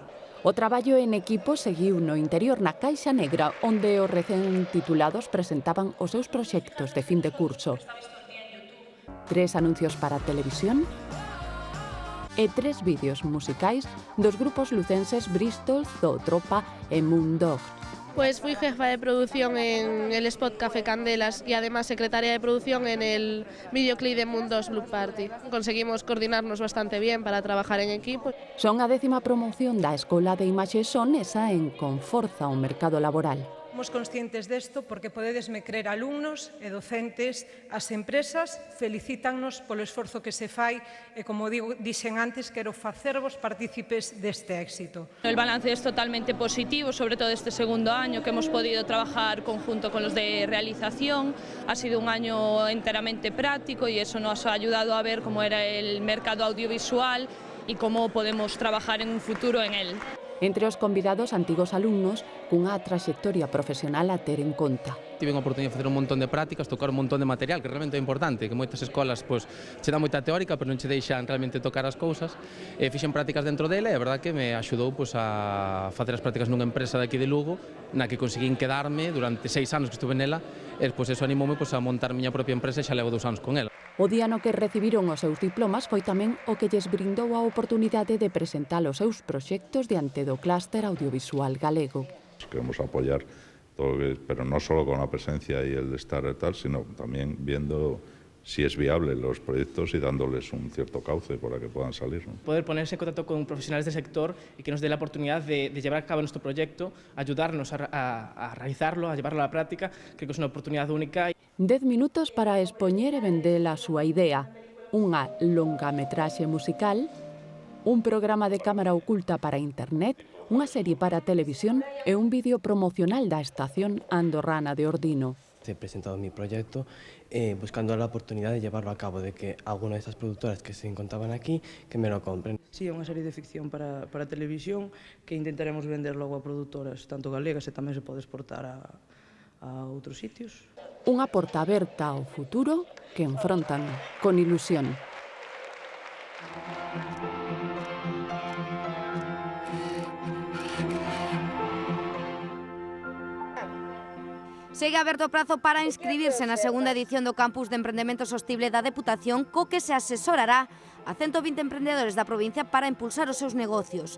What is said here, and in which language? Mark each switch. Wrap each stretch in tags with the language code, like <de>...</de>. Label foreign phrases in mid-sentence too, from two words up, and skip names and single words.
<gl>O traballo en equipo seguiu no interior na Caixa Negra, onde os recén titulados presentaban os seus proxectos de fin de curso. 3 anuncios para televisión e 3 vídeos musicais dos grupos lucenses Bristol, Zootropa e Moondog.</gl> <es>Pues fui jefa de producción en el spot Café Candelas y además secretaria de producción en el videoclip de Moondog Blue Party. Conseguimos coordinarnos bastante bien para trabajar en equipo.</es> <gl>Son a 10ª promoción da Escola de Imaxe Son e saen con forza ao mercado laboral. Somos conscientes desto porque podedesme crer alumnos e docentes, as empresas felicítannos polo esforzo que se fai e, como dixen antes, quero facervos partícipes deste éxito.</gl> <es>El balance es totalmente positivo, sobre todo este segundo año que hemos podido trabajar conjunto con los de realización. Ha sido un año enteramente práctico y eso nos ha ayudado a ver cómo era el mercado audiovisual y cómo podemos trabajar en un futuro en él.</es> <gl>Entre os convidados, antigos alumnos cunha trayectoria profesional a ter en conta. Tive a oportunidade de facer un montón de prácticas, tocar un montón de material, que realmente é importante, que moitas escolas che dá moita teórica, pero non che deixan realmente tocar as cousas. Fixen prácticas dentro dela e a verdade que me axudou a facer as prácticas nunha empresa de aquí de Lugo, na que conseguín quedarme durante 6 anos que estuve nela, e eso animoume a montar a miña propia empresa e xa levo 2 anos con ela. O día no que recibiron os seus diplomas foi tamén o que lles brindou a oportunidade de presentar os seus proxectos diante do clúster audiovisual galego.</gl> <es>Queremos apoyar todo, pero no solo con la presencia y el estar y tal, sino también viendo si es viable los proyectos y dándoles un cierto cauce para que puedan salir, ¿no? Poder ponerse en contacto con profesionales del sector y que nos dé la oportunidad de llevar a cabo nuestro proyecto, ayudarnos a realizarlo, a llevarlo a la práctica, creo que es una oportunidad única.</es> <gl>10 minutos para expoñer e vender a súa idea. Unha longametraxe musical, un programa de cámara oculta para internet, unha serie para televisión e un vídeo promocional da estación andorrana de Ordino.</gl> <es>He presentado mi proyecto buscando la oportunidad de llevarlo a cabo, de que alguna de estas productoras que se encontraban aquí, que me lo compren.</es> <gl>Sí, é unha serie de ficción para televisión que intentaremos vender logo a produtoras, tanto galegas e tamén se pode exportar a outros sitios. Unha porta aberta ao futuro que enfrontan con ilusión. Segue aberto o prazo para inscribirse na segunda edición do Campus de Emprendemento Sostible da Deputación, co que se asesorará a 120 emprendedores da provincia para impulsar os seus negocios.</gl>